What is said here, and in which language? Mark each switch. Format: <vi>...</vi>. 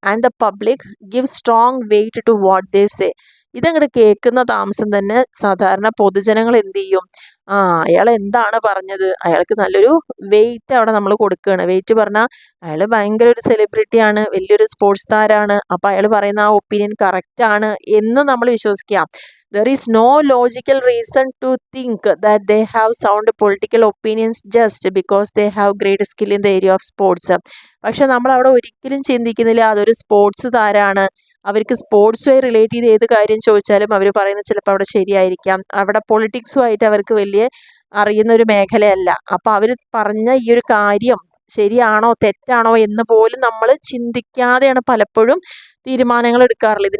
<en>And the public give strong weight to what they say.</en> <ml>ഇതങ്ങോട്ട് കേൾക്കുന്ന താമസം തന്നെ സാധാരണ പൊതുജനങ്ങൾ എന്ത് ചെയ്യും, അയാൾ എന്താണ് പറഞ്ഞത്, അയാൾക്ക് നല്ലൊരു വെയിറ്റ് അവിടെ നമ്മൾ കൊടുക്കുകയാണ്. വെയിറ്റ് പറഞ്ഞാൽ അയാൾ ഭയങ്കര ഒരു സെലിബ്രിറ്റിയാണ്, വലിയൊരു സ്പോർട്സ് താരമാണ്, അപ്പോൾ അയാൾ പറയുന്ന ആ ഒപ്പീനിയൻ കറക്റ്റാണ് എന്ന് നമ്മൾ വിശ്വസിക്കാം.</ml> <en>There is no logical reason to think that they have sound political opinions just because they have great skill in the area of sports.</en> <ml>പക്ഷെ നമ്മൾ അവിടെ ഒരിക്കലും ചിന്തിക്കുന്നില്ല അതൊരു സ്പോർട്സ് താരമാണ്, അവർക്ക് സ്പോർട്സുമായി റിലേറ്റ് ചെയ്ത് ഏത് കാര്യം ചോദിച്ചാലും അവർ പറയുന്നത് ചിലപ്പോൾ അവിടെ ശരിയായിരിക്കാം. അവിടെ പൊളിറ്റിക്സുമായിട്ട് അവർക്ക് വലിയ അറിയുന്ന ഒരു മേഖലയല്ല. അപ്പോൾ അവർ പറഞ്ഞ ഈ ഒരു കാര്യം ശരിയാണോ തെറ്റാണോ എന്ന് പോലും നമ്മൾ ചിന്തിക്കാതെയാണ് പലപ്പോഴും തീരുമാനങ്ങൾ എടുക്കാറുള്ളത്.</ml>